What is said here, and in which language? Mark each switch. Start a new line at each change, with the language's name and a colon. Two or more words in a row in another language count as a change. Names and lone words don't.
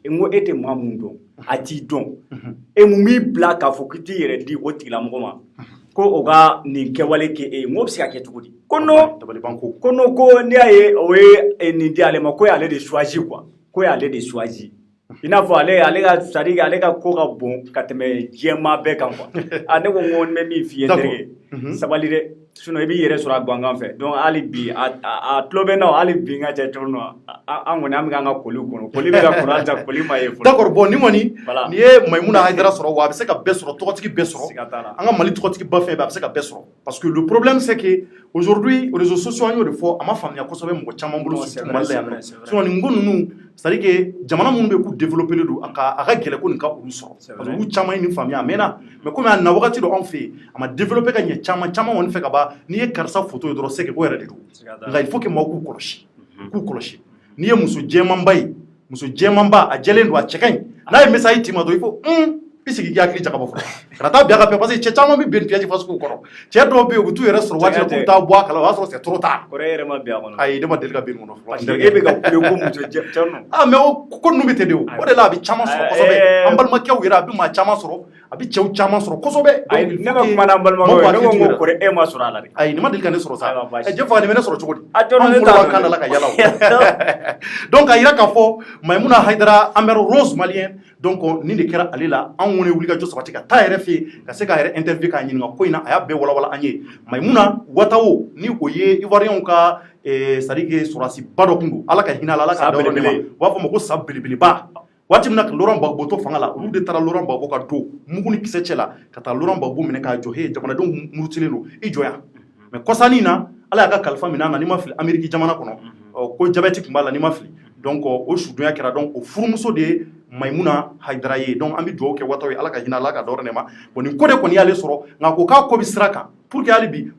Bambara: n ko e tɛ maa mun dɔn a t'i dɔn e mun b'i bila k'a fɔ k'i t'i yɛrɛ di o tigilamɔgɔ ma ko o ka nin kɛwale kɛ e ye n ko bɛ se ka kɛ cogo di ko non ko non ko ne y'a ye o ye nin di ale ma ko y'ale de
French: choisi quoi
Bambara: ko y'ale de choisi i n'a fɔ ale ka
French: c'est à dire
Bambara: ale ka ko ka bon ka tɛmɛ diɲɛmaa bɛɛ kan quoi ne ko n ko n bɛ min f'i ye terikɛ sabali dɛ sinon i b'i yɛrɛ sɔrɔ a gangan fɛ donc hali bi a tulo bɛ na hali bi n ka cɛ cogo nɔ an kɔni an bɛ k'an ka koli kɔnɔ koli bɛ ka kɔnɔ halisa koli ma ye fɔlɔ.
French: D'accord bon
Bambara: ni kɔni n'i ye Maïmouna Haidara sɔrɔ wa a bɛ se ka bɛɛ sɔrɔ tɔgɔtigi bɛɛ sɔrɔ an ka Mali tɔgɔtigi ba fɛn bɛɛ a bɛ se ka bɛɛ sɔrɔ
French: parce que le problème c'est que aujourd'hui réseaux sociaux
Bambara: an y'o de fɔ a ma faamuya kosɛbɛ mɔgɔ caman bolo surtout Mali la yan nɔ sinon nin ko ninnu
French: c'est à dire que
Bambara: jamana minnu bɛ k'u développé don a ka gɛlɛn ko nin ka olu sɔrɔ parce que olu caman ye nin faamuya a mɛnna
French: mais comme
Bambara: a na wagati dɔ anw fɛ yen a ma développé ka ɲɛ caman kɔni fɛ ka ban n'i ye karisa photo ye dɔrɔn
French: c'est que
Bambara: o yɛrɛ de don nka
French: il faut que
Bambara: maaw k'u kɔlɔsi n'i ye muso jɛmanba ye muso jɛmanba a jɛlen don a cɛ ka ɲi n'a ye message ci ma dɔrɔn
French: il faut
Bambara: i sigi k'i hakili jagabɔ fɔlɔ kana taa bin a kan
French: parce que
Bambara: cɛ caman bɛ bin piège fasugu kɔrɔ cɛ dɔw bɛ yen u bɛ t'u yɛrɛ sɔrɔ waati k'u taa bɔ a kala o y'a sɔrɔ
French: c'est trop tard.
Bambara: kɔrɔ e yɛrɛ ma bin a kɔnɔ. ayi ne ma deli ka bin kɔnɔ fɔlɔ.
French: parce que
Bambara: e bɛ ka kule ko muso cɛ ninnu. ah mais ko ninnu bɛ ten de o de la a bɛ caman sɔrɔ kosɛbɛ an balimakɛw yɛrɛ a bɛ maa caman sɔrɔ a bɛ cɛw caman sɔrɔ kosɛbɛ. ayi ne ka kuma n'an balimakɛw ye ne ko n ko kɔrɔ e ma sɔrɔ a la de. ayi ne ma deli ka ne sɔrɔ sa jɛ faga nin bɛ ne sɔrɔ cogo di. a jɔn ne t'a kan da la ka yala o donc a yira k'a fɔ Maïmouna Haidara an bɛ Rose Malien donc nin de kɛra ale la anw kɔni wuli ka jɔ sabati ka taa yɛrɛ fɛ yen ka se k'a yɛrɛ interview k'a ɲininka ko in na a y'a bɛɛ walawala an ye Maïmouna Watawo ni o ye Ivoirien ka
French: c'est à dire que
Bambara: sɔrɔdasiba dɔ tun don ala ka hinɛ a la ala ka dayɔrɔ nɛɛma u b'a fɔ ma ko sa belebeleba waati min na Laurent Gbagbo to fanga la olu de taara Laurent Gbagbo ka don mugu ni kisɛ cɛ la ka taa Laurent Gbagbo minɛ k'a jɔ he jamanadenw murutilen don i jɔ yan mais kɔsani na ala y'a ka kalifa minɛ a na n'i ma fili Amérique jamana kɔnɔ ko jabɛti tun b'a la n'i ma fili donc o sudonya kɛra donc o furumuso de ye Maïmouna Haidara ye donc an bɛ dugawu kɛ Watawo ye ala ka hinɛ ala ka dɔrɔn ne ma bon nin ko de kɔni y'ale sɔrɔ nka ko k'a ko bɛ sira kan
French: pour que
Bambara: hali bi